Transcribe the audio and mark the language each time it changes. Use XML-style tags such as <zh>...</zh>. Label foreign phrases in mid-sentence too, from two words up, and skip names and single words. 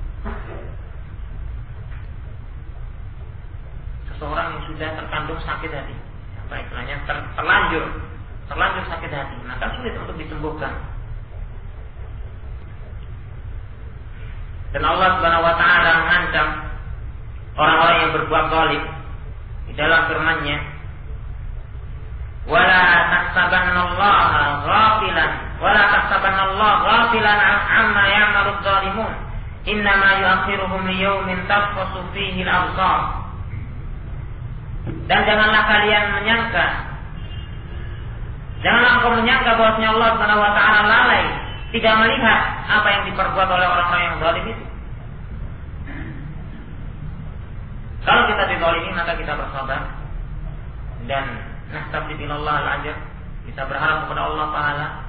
<id>Seseorang yang sudah terkandung sakit hati, apa istilahnya terlanjur sakit hati, maka sulit untuk disembuhkan. Dan Allah</id> <ar>سبحانه وتعالى</ar> <id>mengancam orang-orang yang berbuat zalim di dalam firman-Nya,</id> <ar>"ولا تحسبن الله غافلا، ولا تحسبن الله غافلا عما يعمل الظالمون، إنما يؤخرهم ليوم تشخص فيه الأبصار."</ar> <id>Dan janganlah kalian menyangka, janganlah engkau menyangka bahwasanya Allah</id> <ar>سبحانه وتعالى</ar> <id>lalai, tidak melihat apa yang diperbuat oleh orang-orang yang zalim itu. Kalau kita dizalimi maka kita bersabar dan</id> <ar>نستعين الله الأجر,</ar> <id>kita berharap kepada Allah Taala.</id>